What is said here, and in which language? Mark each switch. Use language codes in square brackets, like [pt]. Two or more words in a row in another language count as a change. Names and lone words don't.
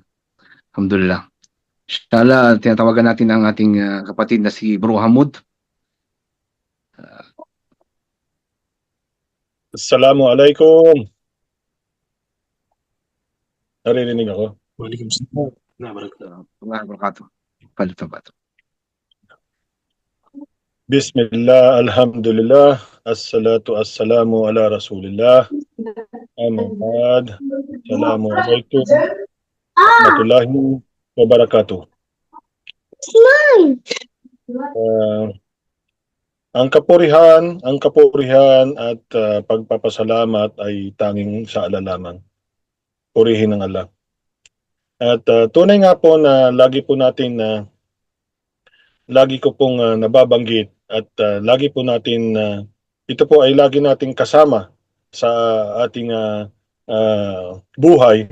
[tl] Alhamdulillah. Inshallah, tinatawagan natin ang ating kapatid na si Bro Hamud. Assalamualaikum. Naririnig ako. Waalaikumsalam. Wabarakatuh. Wabarakatuh. [ar] بسم الله، الحمد لله، الصلاة السلام على رسول الله. أما بعد. السلام عليكم ورحمة الله وبركاته. [tl] Ang kapurihan at pagpapasalamat ay tanging sa Allah lamang. Purihin ng Allah. At tunay nga po na lagi ko pong nababanggit at lagi po natin ito po ay lagi nating kasama sa ating buhay.